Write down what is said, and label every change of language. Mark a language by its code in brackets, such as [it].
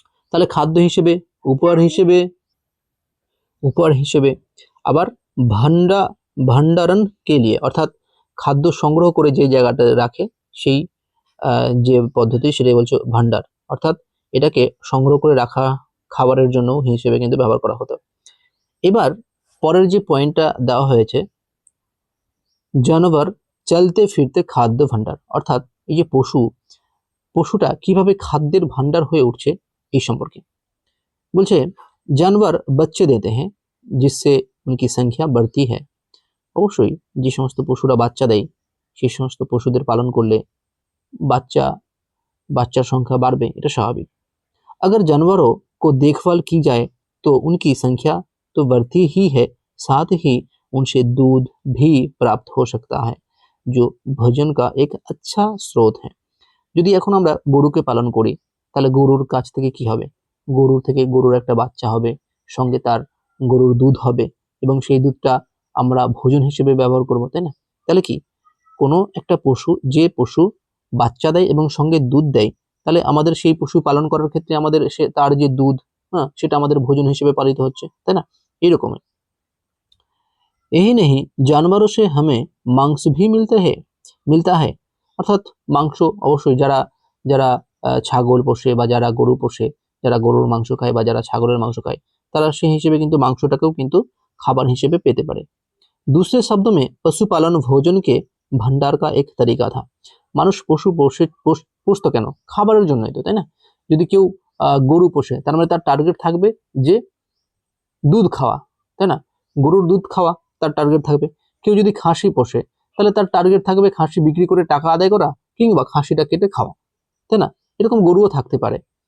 [bn] তাহলে খাদ্য হিসেবে, উপহার হিসেবে, আবার ভান্ডারণ কে লিয়ে, অর্থাৎ খাদ্য সংগ্রহ করে যে জায়গাটা রাখে সেই যে পদ্ধতি সেটাই বলছে ভান্ডার, অর্থাৎ এটাকে সংগ্রহ করে রাখা খাবারের জন্য হিসেবে কিন্তু ব্যবহার করা হতো। এবার পরের যে পয়েন্টটা দেওয়া হয়েছে, জানোয়ার চলতে ফিরতে খাদ্য ভান্ডার, অর্থাৎ এই যে পশুটা কিভাবে খাদ্যের ভান্ডার হয়ে উঠছে এই সম্পর্কে বলছে। [hi] जानवर बच्चे देते हैं जिससे उनकी संख्या बढ़ती है। [bn] অবশ্যই যে সমস্ত পশুরা বাচ্চা দেয় সেই সমস্ত পশুদের পালন করলে বাচ্চার সংখ্যা বাড়বে, এটা স্বাভাবিক। [hi] अगर जानवरों को देखभाल की जाए तो उनकी संख्या तो बढ़ती ही है, साथ ही उनसे दूध भी प्राप्त हो सकता है जो भोजन का एक अच्छा स्रोत है। [bn] যদি এখন আমরা গরুকে পালন করি তাহলে গরুর কাছ থেকে কি হবে, গরুর একটা বাচ্চা হবে, সঙ্গে তার গরুর দুধ হবে, এবং সেই দুধটা আমরা ভোজন হিসেবে ব্যবহার করব, তাই না? তাহলে কি, কোনো একটা যে পশু বাচ্চা দেয় এবং সঙ্গে দুধ দেয়, তাহলে আমাদের সেই পশু পালন করার ক্ষেত্রে আমাদের তার যে দুধ, হ্যাঁ, সেটা আমাদের ভোজন হিসেবে পালিত হচ্ছে, তাই না? এইরকমই। [hi] यही नहीं, जानवरों से हमें मांस भी मिलता है, [bn] অর্থাৎ মাংস, অবশ্যই যারা ছাগল পোষে বা যারা গরু পোষে, যারা গরুর মাংস খায় বা যারা ছাগলের মাংস খায়, তারা সেই হিসেবে কিন্তু মাংসটাকেও কিন্তু খাবার হিসেবে পেতে পারে। [hi] दूसरे शब्दों में पशुपालन भोजन के भंडार का एक तरीका था। [bn] মানুষ পশু পুষতো কেন? খাবারের জন্যই তো, তাই না? যদি কেউ গরু পোষে তার মানে তার টার্গেট থাকবে যে দুধ খাওয়া, তাই না? গরুর দুধ খাওয়া তার টার্গেট থাকবে। কেউ যদি খাসি পোষে তাহলে তার টার্গেট থাকবে খাসি বিক্রি করে টাকা আদায় করা কিংবা খাসিটা কেটে খাওয়া, তাই না? এরকম গরুও থাকতে পারে।